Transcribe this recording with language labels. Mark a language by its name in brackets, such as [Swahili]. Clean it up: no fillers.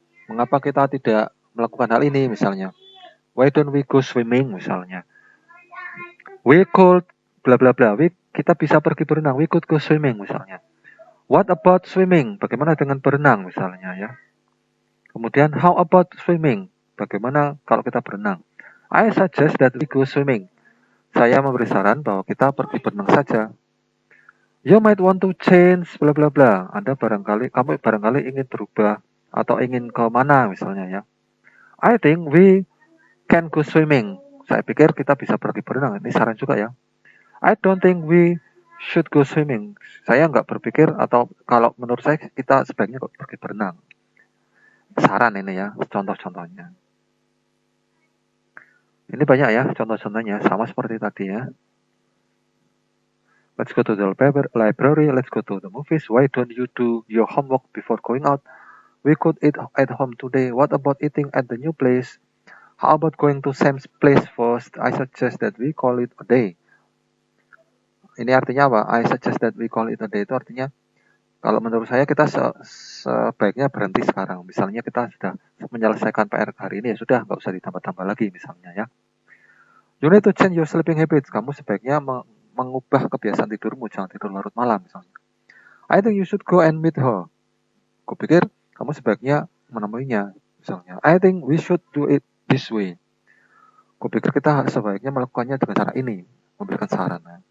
[Indonesian] Mengapa kita tidak melakukan hal ini misalnya? [English] Why don't we go swimming [Indonesian] misalnya? [English] We could bla bla bla. [Indonesian] Kita bisa pergi berenang. [English] We could go swimming [Indonesian] misalnya. [English] What about swimming? [Indonesian] Bagaimana dengan berenang misalnya ya? Kemudian [English] how about swimming? [Indonesian] Bagaimana kalau kita berenang? [English] I suggest that we go swimming. [Indonesian] Saya memberi saran bahwa kita pergi berenang saja. [English] You might want to change bla bla bla. [Indonesian] Kamu barangkali ingin berubah atau ingin ke mana misalnya ya. [English] I think we can go swimming. [Indonesian] Saya pikir kita bisa pergi berenang. Ini saran juga ya. [English] I don't think we should go swimming. [Indonesian] Saya nggak berpikir atau kalau menurut saya kita sebaiknya pergi berenang. Saran ini ya, contoh-contohnya. Ini banyak ya contoh-contohnya, sama seperti tadi ya. [English] Let's go to the library, let's go to the movies. Why don't you do your homework before going out? We could eat at home today. What about eating at the new place? How about going to Sam's place first? I suggest that we call it a day. [Indonesian] Ini artinya apa? [English] I suggest that we call it a day. [Indonesian] Itu artinya, kalau menurut saya kita sebaiknya berhenti sekarang. Misalnya kita sudah menyelesaikan PR hari ini, ya sudah, nggak usah ditambah-tambah lagi misalnya ya. [English] You need to change your sleeping habits. [Indonesian] Kamu sebaiknya mengubah kebiasaan tidurmu, jangan tidur larut malam misalnya. [English] I think you should go and meet her. [Indonesian] Kupikir kamu sebaiknya menemuinya misalnya. [English] I think we should do it this way. [Indonesian] Kupikir kita sebaiknya melakukannya dengan cara ini, memberikan saran.